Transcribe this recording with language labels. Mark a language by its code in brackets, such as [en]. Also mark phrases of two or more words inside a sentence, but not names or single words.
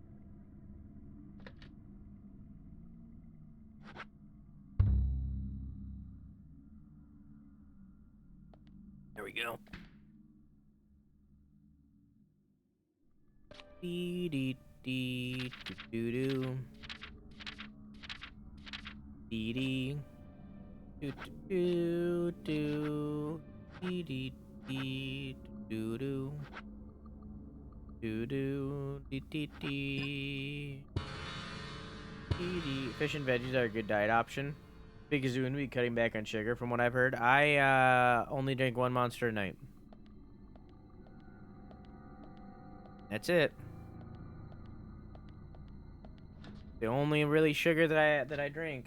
[en] There we go. Dee dee dee doo doo. Dee dee. Doo doo doo. Dee dee dee doo doo. Do do dee dee dee. Fish and veggies are a good diet option. Big Zoo and be cutting back on sugar, from what I've heard. I only drink one Monster a night. That's it. The only really sugar that I drink.